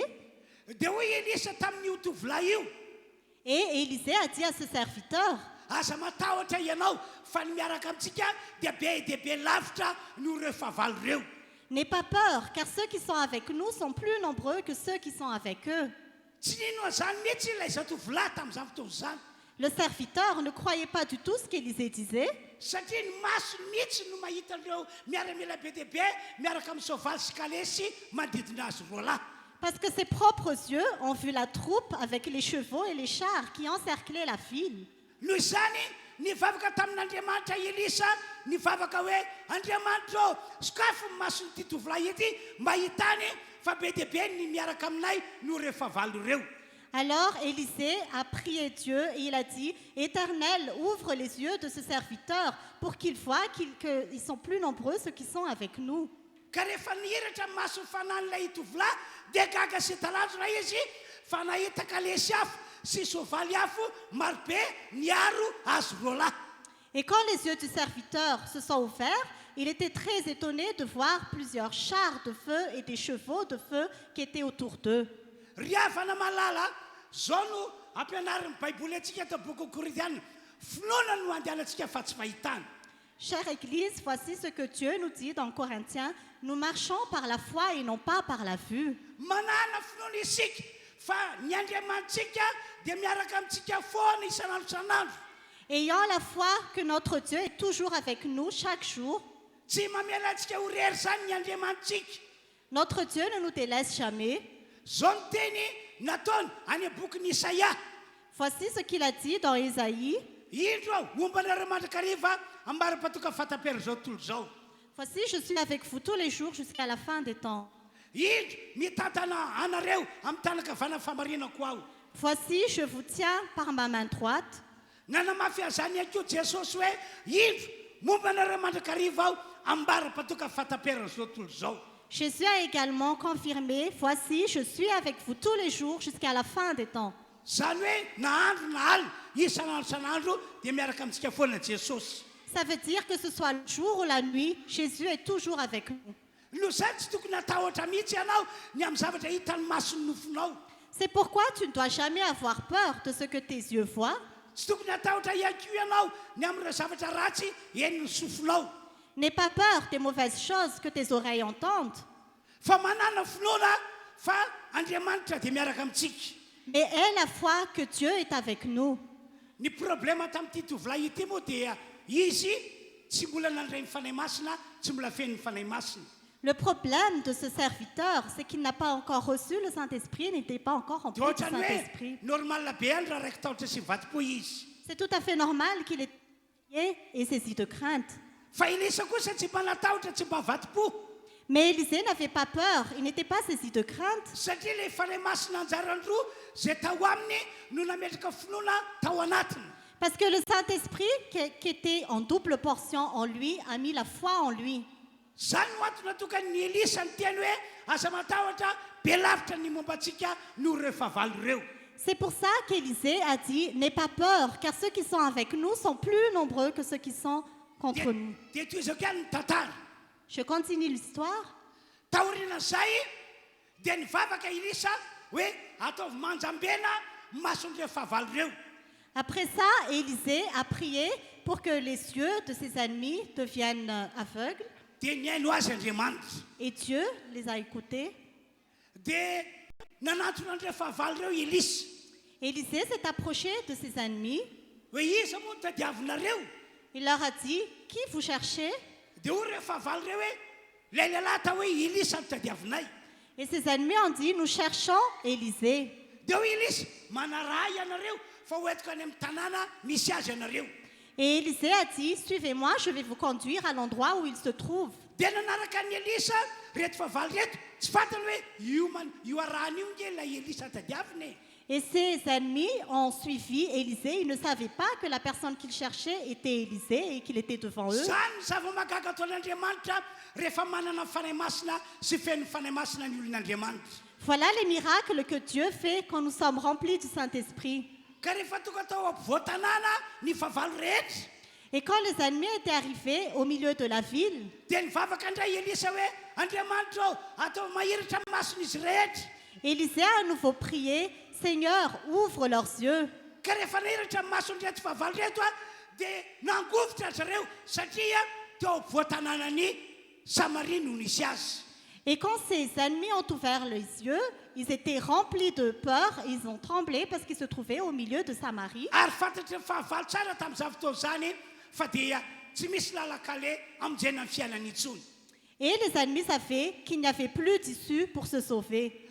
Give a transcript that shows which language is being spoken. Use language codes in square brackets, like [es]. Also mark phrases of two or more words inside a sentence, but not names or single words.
[mg] Dia hoy Elisa tamin'io tovolahy io, [fr] Et Élisée a dit à ce serviteur, [mg] aza matahotra ianao fa ny miaraka amintsika dia be lavitra no ireo fahavalo ireo. [fr] n'aie pas peur, car ceux qui sont avec nous sont plus nombreux que ceux qui sont avec eux. [mg] Tsy nino zany mihitsy ilay zatovolahy tamin'izany fotoana izany. [fr] Le serviteur ne croyait pas du tout ce qu'Élisée disait, [mg] Satria ny masony mihitsy no mahita ireo miaramila be dia be miaraka amin'ny soavaly sy kalesy manodidina azy roa lahy. [fr] parce que ses propres yeux ont vu la troupe avec les chevaux et les chars qui encerclaient la ville. [mg] Noho izany nivavaka tamin'Andriamanitra Elisa nivavaka hoe Andriamanitra sokafo ny mason'ity tovolahy ity mba hitany fa be dia be ny miaraka aminay no ireo fahavalo ireo. [fr] Alors Élisée a prié Dieu et il a dit, Éternel, ouvre les yeux de ce serviteur pour qu'il voie qu'ils sont plus nombreux ceux qui sont avec nous. [mg] Ka rehefa nihiratra ny mason'ny fanan'ilay tovolahy dia gaga sy talanjona izy fa nahita kalesy afo sy soavaly afo marobe niaro azy roa lahy. [fr] Et quand les yeux du serviteur se sont ouverts, il était très étonné de voir plusieurs chars de feu et des chevaux de feu qui étaient autour d'eux. [mg] Ry havana malala zao no ampianarin'ny Baiboly antsika eto boky Korintiana, finoana no andehanantsika fa tsy fahitana. [fr] Chère Église, voici ce que Dieu nous dit dans Corinthiens. Nous marchons par la foi et non pas par la vue. [mg] Manana finoana isika fa ny Andriamantsika dia miaraka amintsika foana isanandro isanandro. [fr] Ayant la foi que notre Dieu est toujours avec nous chaque jour, [mg] Tsy mamela antsika ho rery zany ny Andriamantsika. [fr] notre Dieu ne nous délaisse jamais. [mg] Zao ny teny nataony any bokin'ny Isaia. [fr] Voici ce qu'il a dit dans Ésaïe. [mg] Indro aho mombanareo mandrakariva ambara-patoka fatapera zao tontolo zao. [fr] Voici, je suis avec vous tous les jours jusqu'à la fin des temps. [mg] Indro mitantana anareo amin'ny tanakavana famarinako aho. [fr] Voici, je vous tiens par ma main droite. [mg] Nanamafy azany ihany koa Jesosy hoe indro mombanareo mandrakariva aho ambara-patoka fatapera zao tontolo zao. [fr] Jésus a également confirmé, voici, je suis avec vous tous les jours jusqu'à la fin des temps. [mg] Zany hoe na andro na alina isanandro isanandro dia miaraka amintsika foana Jesosy. [fr] Ça veut dire que ce soit le jour ou la nuit, Jésus est toujours avec nous. [mg] No zany tsy tokony hatahotra mihitsy ianao ny amin'ny zavatra hitan'ny mason'ny nofonao. [fr] C'est pourquoi tu ne dois jamais avoir peur de ce que tes yeux voient. [mg] Tsy tokony hatahotra ihany koa ianao ny amin'ireo zavatra ratsy hen'ny sofonao. [fr] N'aie pas peur des mauvaises choses que tes oreilles entendent. [mg] Fa manana finoana fa Andriamanitra dia miaraka amintsika. [fr] Mais aie la foi que Dieu est avec nous. [mg] Ny problème tamin'ity tovolahy ity moa dia izy tsy mbola nandray ny fanahy masina, tsy mbola feno ny fanahy masina. [fr] Le problème de ce serviteur, c'est qu'il n'a pas encore reçu le Saint-Esprit et n'était pas encore rempli [mg] Dia [fr] du [mg] ohatrany [fr] Saint-Esprit. [mg] hoe normal be any raha raiky tahotra sy vatom-po izy. [fr] C'est tout à fait normal qu'il ait prié et saisi de crainte. [mg] Fa Elisa kosa tsy mba natahotra, tsy mba vatom-po. [fr] Mais Élisée n'avait pas peur, il n'était pas saisi de crainte. [mg] Satria le fanahy masina anjarany roa zay tao aminy no nametraka finoana tao anatiny. [fr] Parce que le Saint-Esprit, qui était en double portion en lui, a mis la foi en lui. [mg] Zany no antony natokany ny Elisa ny tiany hoe aza matahotra be lavitra ny momba antsika noho ireo fahavalo ireo. [fr] C'est pour ça qu'Élisée a dit, n'aie pas peur, car ceux qui sont avec nous sont plus nombreux que ceux qui sont contre nous. [mg] Dia toy izao kany ny tantara. [fr] Je continue l'histoire. [mg] Taorian'izay dia nivavaka Elisa hoe ataovy manjambena mason'ireo fahavalo ireo. [fr] Après ça, Élisée a prié pour que les yeux de ses ennemis deviennent aveugles. [mg] Dia niaino azy Andriamanitra. [fr] Et Dieu les a écoutés. [mg] Dia nanatona an'ireo fahavalo ireo Elisa [fr] Élisée s'est approché de ses ennemis. [mg] hoe iza moa no tadiavinareo. [fr] Il leur a dit, qui vous cherchez? [mg] Dia hoy ireo fahavalo ireo hoe lay lehilahy tao hoe Elisa no tadiavinay. [fr] Et ses ennemis ont dit, nous cherchons Élisée. [mg] Dia hoy Elisa manaraha ianareo fa hoentiko any amin'ny tanàna misy azy ianareo. [fr] Et Élisée a dit, suivez-moi, je vais vous conduire à l'endroit où il se trouve. [mg] Dia nanaraka ny Elisa reto fahavalo reto tsy fantany hoe io arahany io nge ilay Elisa tadiaviny. [fr] Et ses ennemis ont suivi Élisée. Ils ne savaient pas que la personne qu'ils cherchaient était Élisée et qu'il était devant eux. [mg] Zany zava-mahagaga ataon'Andriamanitra rehefa manana fanahy masina sy feno fanahy masina ny olon'Andriamanitra. [fr] Voilà les miracles que Dieu fait quand nous sommes remplis du Saint-Esprit. [mg] Ka rehefa tonga tao ampovoan-tanàna ny fahavalo rehetra [fr] Et quand les ennemis étaient arrivés au milieu de la ville, [mg] dia nivavaka indray Elisa hoe Andriamanitra atao mahiritra ny mason'izy rehetra. [fr] Élisée a à nouveau prié, Seigneur, ouvre leurs yeux. [mg] Ka rehefa nahiritra ny mason'ireto fahavalo reto dia nangovotra zareo satria teo ampovoan-tanànany Samaria no nisy azy. [fr] Et quand ses ennemis ont ouvert les yeux, ils étaient remplis de peur, ils ont tremblé parce qu'ils se trouvaient au milieu de Samarie. [mg] Ary fantatry ny fahavalo tsara tamin'izao fotoana zany fa dia tsy misy lalakale amonjena ny fiainany intsony. [fr] Et les ennemis savaient qu'il n'y avait plus d'issue pour se sauver.